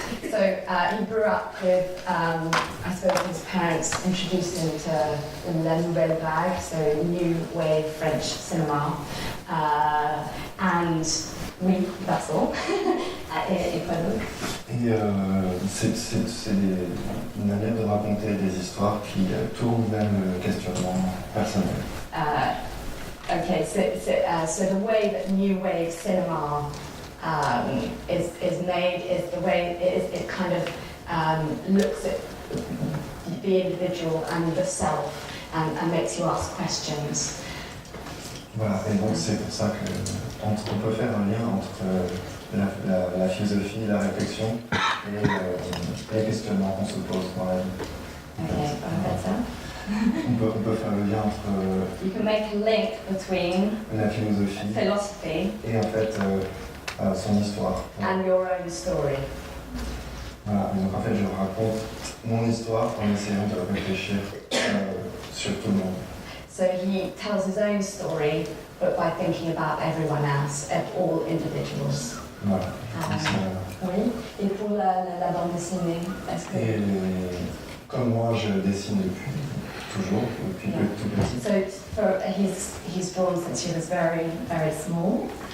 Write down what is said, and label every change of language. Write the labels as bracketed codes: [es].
[en] So he grew up with, I suppose his parents introduced him to La Nouvelle Vague, so new wave French cinema, and that's all. [fr] Et quoi d'autre? Et c'est une manière de raconter des histoires qui tournent vers le questionnement personnel. [en] Okay, so the way that new wave cinema is made is the way it kind of looks at the individual and the self and makes you ask questions. [fr] Voilà, et donc c'est pour ça qu'on peut faire un lien entre la philosophie, la réflexion et les questionnements qu'on se pose dans la vie. [en] Okay, better. [fr] On peut faire le lien entre [en] you can make a link between [fr] la philosophie [en] philosophy [fr] et en fait son histoire. [en] And your own story. [fr] Voilà, et donc en fait je raconte mon histoire en essayant de réfléchir sur tout le monde. [en] So he tells his own story, but by thinking about everyone else, all individuals. [fr] Voilà. Oui. Et pour la bande dessinée, est-ce que... Et comme moi je dessine depuis toujours, depuis tout petit, [en] So he's drawn since he was very, very small.